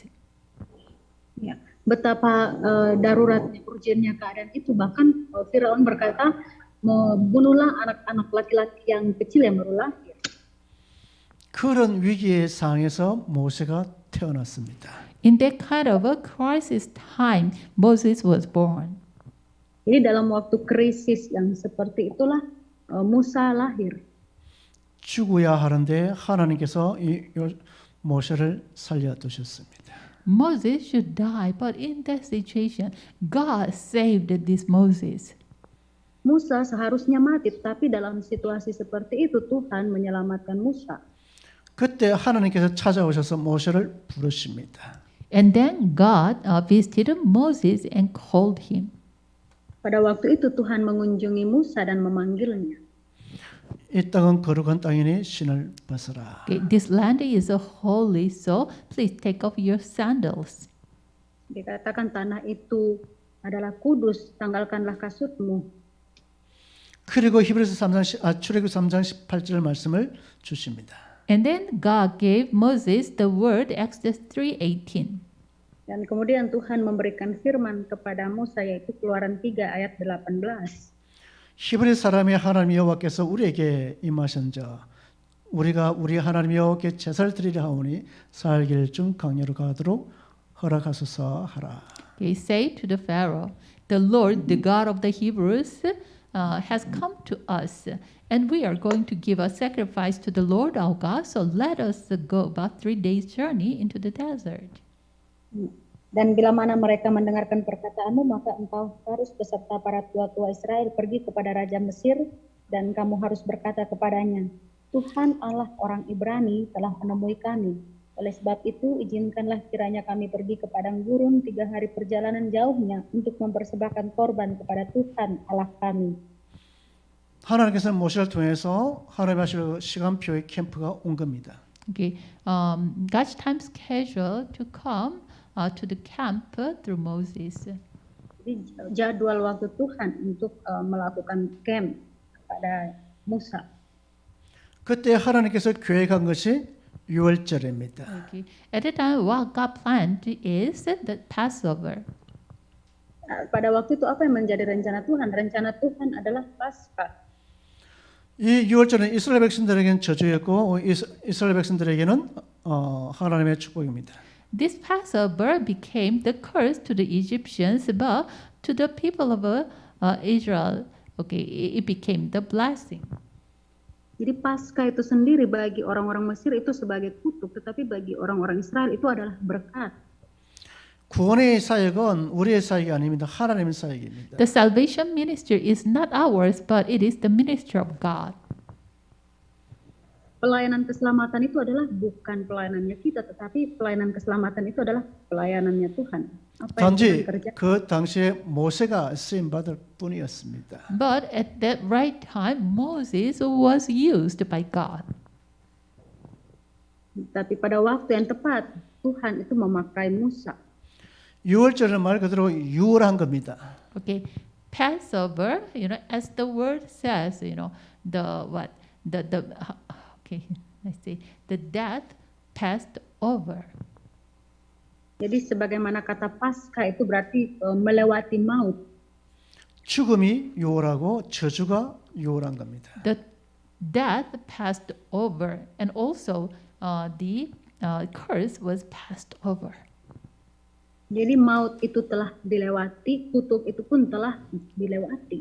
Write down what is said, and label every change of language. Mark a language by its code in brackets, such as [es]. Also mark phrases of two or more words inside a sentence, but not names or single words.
[id] Ya, betapa daruratnya, urgennya keadaan itu. Bahkan Firaun berkata, bunuhlah anak-anak laki-laki yang kecil yang baru lahir. [ko] 그런 위기의 상황에서 모세가 태어났습니다. [en] In that kind of a crisis time, Moses was born. [id] Jadi dalam waktu krisis yang seperti itulah Musa lahir. [ko] 죽어야 하는데 하나님께서 이 모세를 살려두셨습니다. [en] Moses should die, but in that situation, God saved this Moses. [id] Musa seharusnya mati, tapi dalam situasi seperti itu Tuhan menyelamatkan Musa. [ko] 그때 하나님께서 찾아오셔서 모세를 부르십니다. [en] And then God visited Moses and called him. [id] Pada waktu itu Tuhan mengunjungi Musa dan memanggilnya. [ko] 이 땅은 거룩한 땅이니 신을 벗어라. [en] Okay, this land is holy, so please take off your sandals. [id] Dikatakan tanah itu adalah kudus, tanggalkanlah kasutmu. [ko] 그리고 히브리서 3장 출애굽 3장 18절 말씀을 주십니다. [en] And then God gave Moses the word, Exodus 3:18. [id] Dan kemudian Tuhan memberikan firman kepada Musa, yaitu Keluaran 3 ayat 18. [ko] 히브리 사람의 하나님 여호와께서 우리에게 임하신자 우리가 우리 하나님 여호와께 제사를 드리려 하오니 살길 좀 강렬히 가도록 허락하소서 하라. [en] Okay, say to the Pharaoh, the Lord, the God of the Hebrews, has come to us, and we are going to give a sacrifice to the Lord our God. So let us go about 3 days journey into the desert. [id] Dan bila mana mereka mendengarkan perkataanmu, maka engkau harus beserta para tua-tua Israel pergi kepada Raja Mesir, dan kamu harus berkata kepadanya, Tuhan Allah orang Ibrani telah menemui kami. Oleh sebab itu, izinkanlah kiranya kami pergi ke padang gurun 3 hari perjalanan jauhnya untuk mempersembahkan korban kepada Tuhan Allah kami. [ko] 하나님께서는 모세를 통해서 하나님 하실 시간표의 캠프가 온 겁니다. [en] Okay, God's time schedule to come to the camp through Moses. [id] Jadi jadwal waktu Tuhan untuk melakukan camp kepada Musa. [ko] 그때 하나님께서 계획한 것이 유월절입니다. [en] Okay, at the time, what God planned is the Passover. [id] Pada waktu itu apa yang menjadi rencana Tuhan? Rencana Tuhan adalah Paskah. [ko] 이 유월절은 이스라엘 백성들에게는 저주였고 이스라엘 백성들에게는 하나님의 축복입니다. [en] This Passover became the curse to the Egyptians, but to the people of Israel, okay, it became the blessing. [id] Jadi Paskah itu sendiri bagi orang-orang Mesir itu sebagai kutuk, tetapi bagi orang-orang Israel itu adalah berkat. [ko] 구원의 사역은 우리의 사역이 아닙니다. 하나님의 사역입니다. [en] The salvation ministry is not ours, but it is the ministry of God. [id] Pelayanan keselamatan itu adalah bukan pelayanannya kita, tetapi pelayanan keselamatan itu adalah pelayanannya Tuhan. Apa yang [ko] 단지 [id] Tuhan kerjakan? [ko] 그 당시에 모세가 쓰임 받을 뿐이었습니다. [en] But at that right time, Moses was used by God. [id] Tapi pada waktu yang tepat, Tuhan itu memakai Musa. [ko] 유월절은 말 그대로 유월한 겁니다. [en] Okay, Passover, as the word says, okay, let's see, the death passed over. [id] Jadi sebagaimana kata Paskah itu berarti melewati maut. [ko] 죽음이 유월하고 저주가 유월한 겁니다. [en] The death passed over, and also the curse was passed over. [id] Jadi maut itu telah dilewati, kutuk itu pun telah dilewati.